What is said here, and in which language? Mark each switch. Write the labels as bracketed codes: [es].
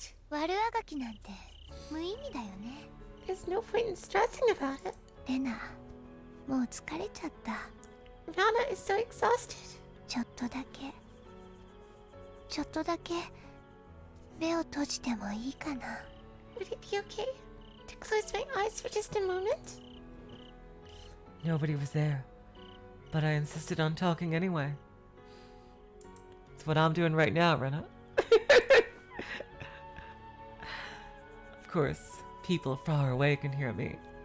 [ja] 悪あがきなんて無意味だよね。 [en] There's no point in stressing about it. [ja] レナ、もう疲れちゃった。 [en] Rana is so exhausted. [ja] ちょっとだけ目を閉じてもいいかな。 [en] Would it be okay to close my eyes for just a moment? Nobody was there, but I insisted on talking anyway. It's what I'm doing right now, Rena. Of course, people far away can hear me.